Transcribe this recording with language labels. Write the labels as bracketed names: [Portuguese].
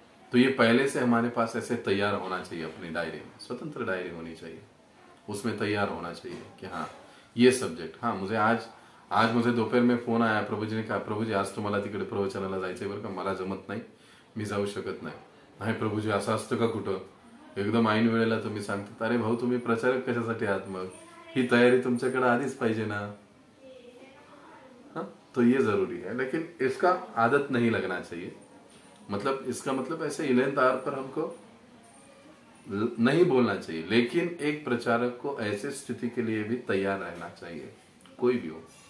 [Hindi] तो ये पहले से हमारे पास ऐसे तैयार होना चाहिए अपनी डायरी में, स्वतंत्र डायरी होनी चाहिए, उसमें तैयार होना चाहिए कि हाँ ये सब्जेक्ट, हाँ मुझे आज मुझे दोपहर में फोन आया, प्रभूजीने कहा [Marathi] प्रभूजी आज तुम्हाला तिकडे प्रवचनाला जायचंय बरं का, मला जमत नाही, मी जाऊ शकत नाही. नाही प्रभूजी असं असतं का कुठं, एकदम ऐन वेळेला तुम्ही सांगता, अरे भाऊ तुम्ही प्रचारक कशासाठी आहात, मग ही तयारी तुमच्याकडे आधीच पाहिजे ना। [Hindi] हाँ, तो ये जरूरी है, लेकिन इसका आदत नहीं लगना चाहिए। मतलब इसका मतलब ऐसे इलेंथ आवर पर हमको नहीं बोलना चाहिए, लेकिन एक प्रचारक को ऐसे स्थिति के लिए भी तैयार रहना चाहिए, कोई भी हो।